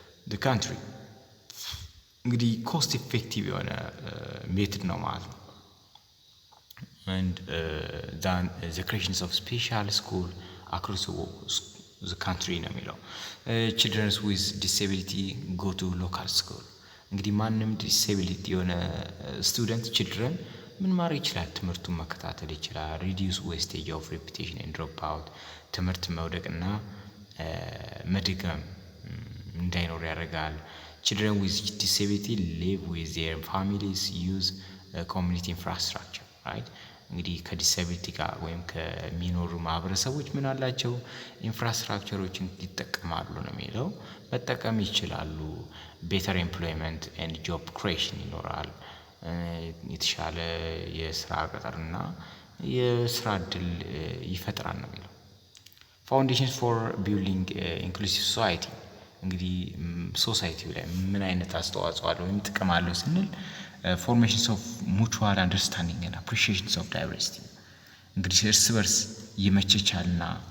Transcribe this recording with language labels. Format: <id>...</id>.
<en>the country</en> <am>እንግዲህ ኮስት ኢፌክቲቭ የሆነ ሜትድ ነው ማለት ነው።</am> <en>and than the creations of special school across the country</en> <am>ነው የሚለው</am> <en>children with disability go to local school</en> <am>እንግዲህ ማንም ዲስኤቢሊቲ የሆነ ስቱደንት ችልድረን ምን ማድረግ ይችላል? ትምህርቱን መከታተል ይችላል።</am> <en>reduce wastage of repetition and drop out</en> <am>ትምህርት መውደቅና መድገም እንዳይኖር ያደርጋል።</am> <en>children with disability live with their families use community infrastructure right</en> <am>እንግዲህ ከዲስኤቢሊቲ ጋር ወይም ከሚኖሩ ማህበረሰቦች ምን አላቸው? ኢንፍራስትራክቸሮችን ይጠቀማሉ ነው የሚለው መጠቀም ይችላሉ።</am> <en>ቤተር ኤምፕሎይመንት ኤንድ ጆብ ክሬሽን</en> <am>ይኖራል። የተሻለ የስራ ቅጥርና የስራ እድል ይፈጥራል ነው የሚለው።</am> <en>ፋውንዴሽንስ ፎር ቢልዲንግ ኢንክሉሲቭ ሶሳይቲ</en> <am>እንግዲህ ሶሳይቲው ላይ ምን አይነት አስተዋጽኦ አለው ወይም ጥቅም አለው ስንል</am> <en>ፎርሜሽንስ ኦፍ ሙቹዋል አንደርስታንዲንግ እና አፕሪሺዬሽንስ ኦፍ ዳይቨርሲቲ</en> <am>እንግዲህ እርስ በርስ የመቻቻልና</am>